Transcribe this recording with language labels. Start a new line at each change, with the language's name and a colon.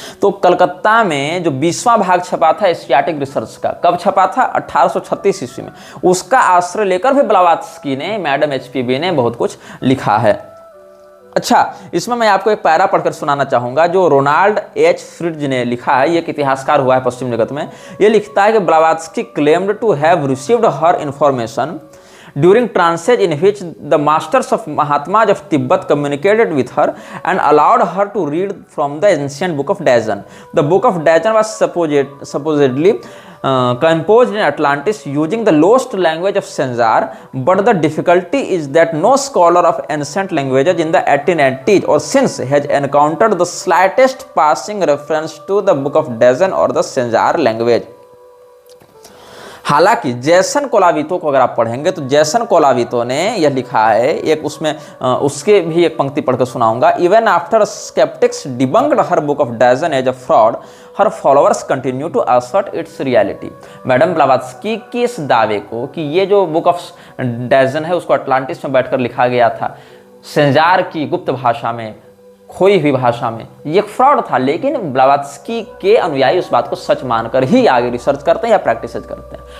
Hindi: तो कलकत्ता में जो 20वां भाग छपा था एशियाटिक रिसर्च का, कब छपा था? 1836 ईस्वी में। उसका आश्रय लेकर भी ब्लावत्स्की ने, मैडम HPB ने बहुत कुछ लिखा है। अच्छा, इसमें मैं आपको एक पैरा पढ़कर सुनाना चाहूंगा जो रोनाल्ड H. फ्रिट्ज ने लिखा है। ये एक इतिहासकार हुआ है पश्चिम जगत में। ये लिखता है कि
English: Blavatsky claimed to have received her information during transit in which the masters of Mahatmas of Tibet communicated with her and allowed her to read from the ancient book of Dajan. The book of Dajan was supposedly composed in Atlantis using the lost language of Sanjar, but the difficulty is that no scholar of ancient languages in the 1880s or since has encountered the slightest passing reference to the book of Dajan or the Sanjar language.
Hindi: हालांकि जैसन कोलावितो को अगर आप पढ़ेंगे तो जैसन कोलावितो ने यह लिखा है, एक उसमें उसके भी एक पंक्ति पढ़कर सुनाऊंगा।
English: Even after sceptics debunked her book of Dzyan as a fraud, her followers continue to assert its reality.
Hindi: Madam Blavatsky की इस दावे को कि ये जो बुक ऑफ डैजन है उसको अटलांटिस में बैठकर लिखा गया था, संजार की गुप्त भाषा में, खोई हुई भाषा में, ये फ्रॉड था, लेकिन ब्लावत्स्की के अनुयायी उस बात को सच मानकर ही आगे रिसर्च करते हैं या प्रैक्टिस करते हैं।